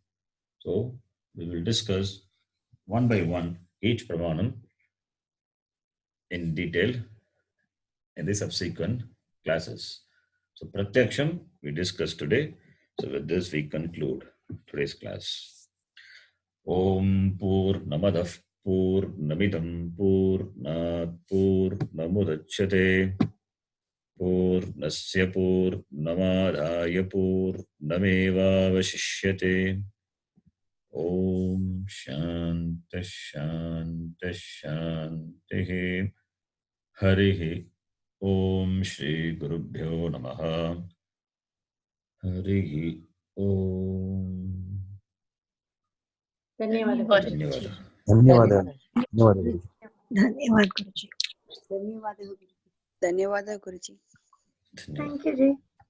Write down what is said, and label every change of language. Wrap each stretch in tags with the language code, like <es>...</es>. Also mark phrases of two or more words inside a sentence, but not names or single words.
<en>So, we will discuss one by one each Pramanam in detail in the subsequent classes. So, Pratyaksham we discussed today. So, with this, we conclude today's class.</en> <sa>Om Purnamadah Purnamidam Purnat Purnamudachyate Purnasya Purnamadaya Purnamevavashishyate. Om Shanta Shanta Shanti Harihi Om Shri Gurubhyo Namaha Harihi Om.</sa> <kn>ಧನ್ಯವಾದ ಧನ್ಯವಾದ. ಧನ್ಯವಾದ ಧನ್ಯವಾದಗಳು. ಧನ್ಯವಾದ ಗುರುಜಿ. ಧನ್ಯವಾದ ಗುರುಜಿ. ಧನ್ಯವಾದ.</kn> <en>thank you ಜಿ.</en>